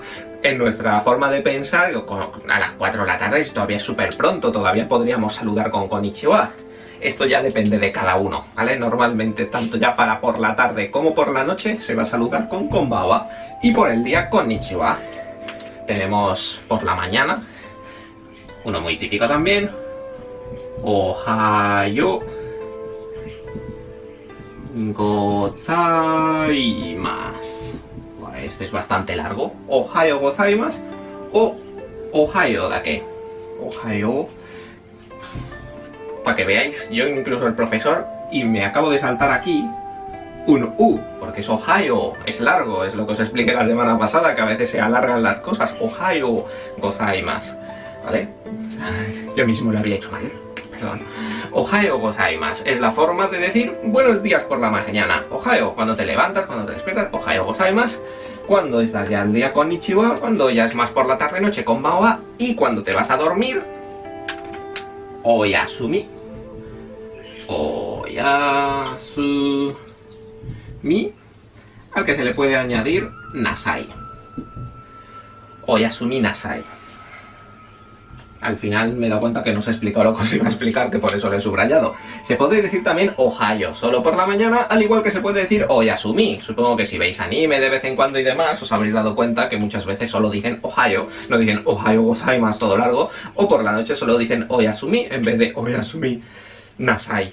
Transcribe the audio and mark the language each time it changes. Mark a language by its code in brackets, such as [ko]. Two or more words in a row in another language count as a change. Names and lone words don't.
[es] En nuestra forma de pensar, a las 4 de la tarde todavía es súper pronto, todavía podríamos saludar con konnichiwa. Esto ya depende de cada uno, ¿vale? Normalmente, tanto ya para por la tarde como por la noche, se va a saludar con konbanwa. Y por el día, konnichiwa. Tenemos por la mañana, Uno muy típico también. [ja] おはようございます. [es] Este es bastante largo. [ja] おはようございます o おはようだけ. [es] Ohayo. Para que veáis, yo incluso el profesor, y me acabo de saltar aquí un U, porque es Ohayo, es largo, es lo que os expliqué la semana pasada, que a veces se alargan las cosas. [ja] おはようございます, [es] ¿vale? Yo mismo lo había hecho mal, perdón. [ja] おはようございます [es] es la forma de decir buenos días por la mañana. Ohayo, cuando te levantas, cuando te despiertas, [ja] おはようございます. [es] Cuando estás ya al día, konnichiwa. Cuando ya es más por la tarde noche, konbanwa. Y cuando te vas a dormir, oyasumi. Oyasumi, al que se le puede añadir nasai. [ja] おやすみなさい. [es] Al final me he dado cuenta que no se ha explicado lo que os iba a explicar, que por eso lo he subrayado. Se puede decir también Ohayo, solo por la mañana, al igual que se puede decir Oyasumi. Supongo que si veis anime de vez en cuando y demás, os habréis dado cuenta que muchas veces solo dicen Ohayo, no dicen [ja] おはようございます [es] todo largo, o por la noche solo dicen Oyasumi en vez de [ja] おやすみなさい.